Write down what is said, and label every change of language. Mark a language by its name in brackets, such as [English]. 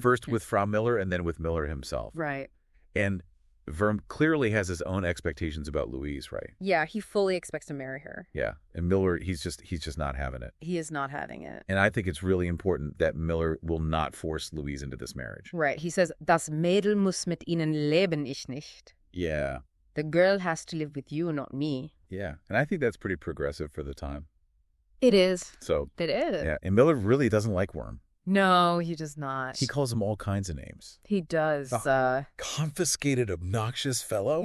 [English] First with Frau Miller and then with Miller himself. Right. And Wurm clearly has his own expectations about Louise, right? Yeah, he fully expects to marry her. Yeah. And Miller, he's just not having it. He is not having it. And I think it's really important that Miller will not force Louise into this marriage. Right. [German] He says, Das Mädel muss mit Ihnen leben, ich nicht. [English] Yeah. The girl has to live with you, not me. Yeah. And I think that's pretty progressive for the time. It is. So, It is. yeah. And Miller really doesn't like Wurm. No, he does not. He calls him all kinds of names. He does. Confiscated, obnoxious fellow.